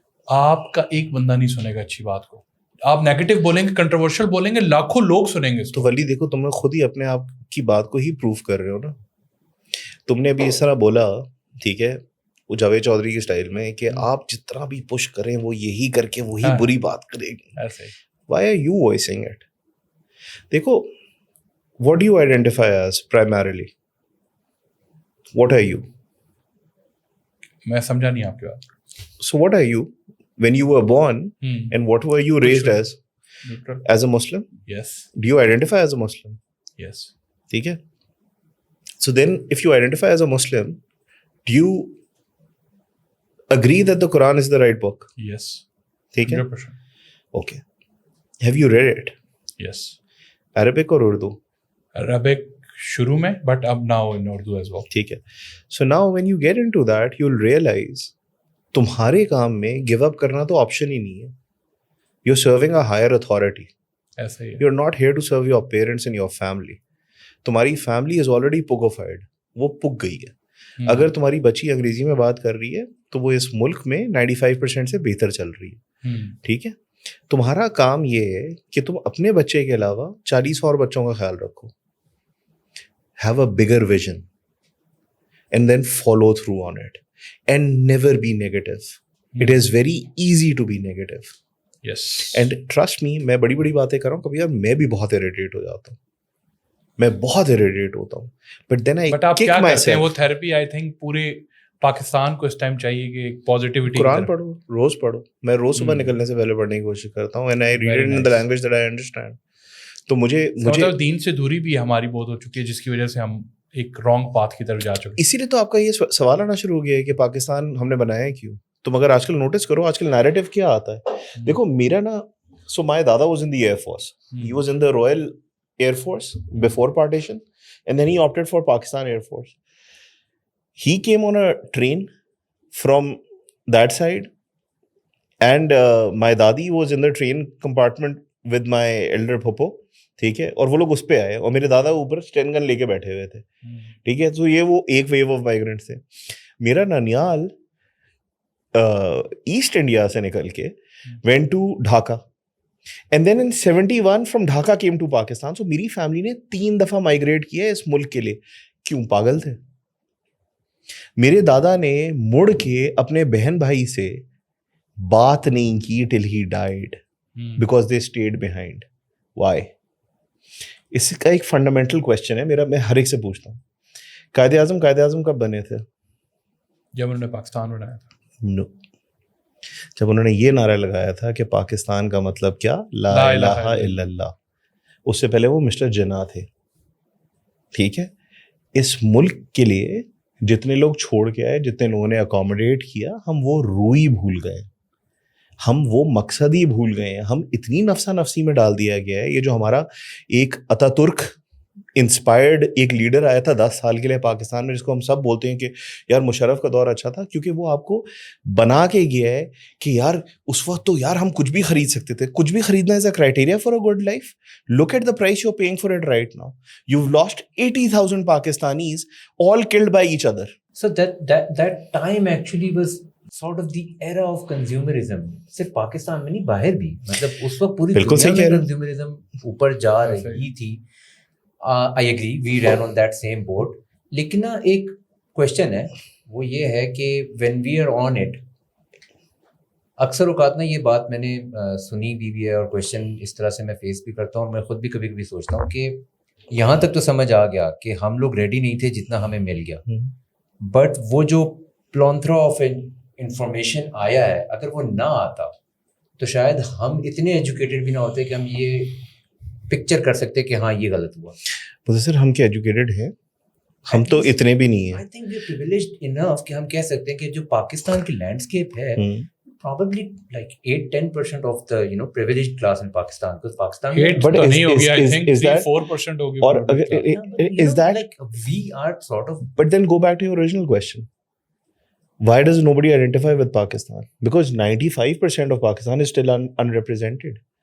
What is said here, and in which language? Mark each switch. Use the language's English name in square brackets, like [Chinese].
[Urdu] آپ کا ایک بندہ نہیں سنے گا اچھی بات کو. آپ نیگیٹو بولیں گے, کنٹروورشل بولیں گے, لاکھوں لوگ سنیں گے. تو ولی دیکھو تم نے خود ہی اپنے آپ کی بات کو ہی پروف کر رہے ہو نا. تم نے ابھی اس طرح بولا, ٹھیک ہے, وہ جاوید چودھری کی سٹائل میں, کہ آپ جتنا بھی پش کریں وہ یہی کر کے وہی بری بات کرے گی. [English] Why are you voicing it? دیکھو, what do you identify as primarily? What are you? [Urdu] میں سمجھا نہیں آپ کی بات. [English] So what are you when you were born and what were you raised as? As a Muslim? Yes. Do you identify as a Muslim? Yes. [Urdu] ٹھیک ہے. [English] So then if you identify as a Muslim, do you agree that the Quran is the right book? Yes. [Urdu] ٹھیک ہے. [English] 100%. Okay. Have you read it? Yes. Arabic or Urdu? Arabic [Urdu] شروع میں, [English] but [Urdu] اب [English] now in Urdu as well. [Urdu] ٹھیک ہے. [English] So now when you get into that, you'll realize [Urdu] تمہارے کام میں [English] give up [Urdu] کرنا تو [English] option [Urdu] ہی نہیں ہے. [English] You're serving a higher authority. [Urdu] ایسا ہی ہے. [English] You're not here to serve your parents and your family. [Urdu] تمہاری [English] family is already pugified. [Urdu] وہ پک گئی ہے. اگر تمہاری بچی انگریزی میں بات کر رہی ہے تو وہ اس ملک میں 95% سے بہتر چل رہی ہے. ٹھیک ہے. تمہارا کام یہ ہے کہ تم اپنے بچے کے علاوہ 40 اور بچوں کا خیال رکھو. [English] Have a bigger vision and then follow through on it and never be negative. It is very easy to be negative. Yes. And trust me, [Urdu] میں بڑی بڑی باتیں کر رہا ہوں, کبھی یار میں بھی بہت irritate ہو جاتا ہوں, میں بہت irritate ہوتا ہوں, [English] but then I kick myself. [Urdu] آپ کیا کرتے ہیں وہ [English] therapy I think [Urdu] پورے پاکستان کو اس ٹائم چاہیے کہ ایک پازیٹیوٹی. قرآن پڑھو, روز پڑھو. میں روز صبح نکلنے سے پہلے پڑھنے کی کوشش کرتا ہوں [English] and I read it in the language that I understand. [Urdu] تو مجھے دین سے دوری بھی ہماری بہت ہو چکی ہے جس کی وجہ سے ہم ایک رانگ پاتھ کی طرف جا چکے ہیں. اسی لیے تو آپ کا یہ سوال آنا شروع ہو گیا ہے کہ پاکستان ہم نے بنایا ہے کیوں. تم اگر آج کل نوٹس کرو, آج کل نیریٹو کیا آتا ہے. دیکھو میرا نا, [English] So my dada was in the air force. He was in the Royal Air Force before partition and then he opted for Pakistan Air force. He came on a train from that side and my dadi was in the train compartment with my elder phuppo. ٹھیک ہے. [Urdu] اور وہ لوگ اس پہ آئے اور میرے دادا اوپر اسٹین گن لے کے بیٹھے ہوئے تھے. ٹھیک ہے. تو یہ وہ ایک ویو آف مائیگرینٹس تھے. میرا ننیال ایسٹ انڈیا سے نکل کے [English] went to Dhaka and then in 71 from Dhaka came to Pakistan. So [Urdu] میری فیملی نے 3 دفعہ مائیگریٹ کیا ہے اس ملک کے لیے. کیوں؟ پاگل تھے. میرے دادا نے مڑ کے اپنے بہن بھائی سے بات نہیں کی [English] till he died because they stayed behind. Why? [Urdu] اس کا ایک فنڈامنٹل کوشچن ہے میرا, میں ہر ایک سے پوچھتا ہوں. قائد اعظم کب بنے تھے؟ جب انہوں نے پاکستان بنایا تھا. نو, جب انہوں نے یہ نعرہ لگایا تھا کہ پاکستان کا مطلب کیا, لا الہ الا اللہ. اس سے پہلے وہ مسٹر جناح تھے. ٹھیک ہے. اس ملک کے لیے جتنے لوگ چھوڑ کے آئے, جتنے لوگوں نے اکوموڈیٹ کیا, ہم وہ روئی بھول گئے, ہم وہ مقصد ہی بھول گئے ہیں. ہم اتنی نفسا نفسی میں ڈال دیا گیا ہے. یہ جو ہمارا ایک اتا ترک انسپائرڈ ایک لیڈر آیا تھا 10 سال کے لیے پاکستان میں, جس کو ہم سب بولتے ہیں کہ یار مشرف کا دور اچھا تھا, کیونکہ وہ آپ کو بنا کے گیا ہے کہ یار اس وقت تو یار ہم کچھ بھی خرید سکتے تھے. کچھ بھی خریدنا [English] Is a criteria for a good life. Look at the price you are paying for it right now. You have lost 80,000 Pakistanis all killed by each other. So that time actually was sort of the era of consumerism. [Urdu] صرف پاکستان میں نہیں, باہر بھی. مطلب اس وقت پوری دنیا میں کنزیومرزم اوپر جا رہی تھی. [English] I agree, we ran on that same boat. [Urdu] لیکن نا ایک کوشچن ہے, وہ یہ ہے کہ [English] when we are on it, [Urdu] اکثر اوقات نا یہ بات میں نے سنی بھی ہے اور کوشچن اس طرح سے میں فیس بھی کرتا ہوں, اور میں خود بھی کبھی کبھی سوچتا ہوں کہ یہاں تک تو سمجھ آ گیا کہ ہم لوگ ریڈی نہیں تھے جتنا ہمیں مل گیا, بٹ وہ جو پلانتھرا آف انفارمیشن آیا ہے, اگر وہ نہ آتا تو شاید ہم اتنے ایجوکیٹڈ بھی نہ ہوتے کہ ہم یہ پکچر کر سکتے کہ ہاں یہ غلط ہوا. سر ہم کیا ایجوکیٹڈ ہیں؟ ہم تو اتنے بھی نہیں ہیں. [English] I think we are privileged enough [Urdu] کہ ہم کہہ سکتے ہیں کہ جو پاکستان کی لینڈسکیپ ہے [English] probably like 8-10% of the privileged class in Pakistan, because Pakistan but [Urdu] نہیں ہوگی, [English] I think [Urdu] 3-4% ہوگی. اور [English] is that like we are sort of, but then go back to your original question, why does nobody identify with Pakistan? Because 95% of Pakistan is still unrepresented.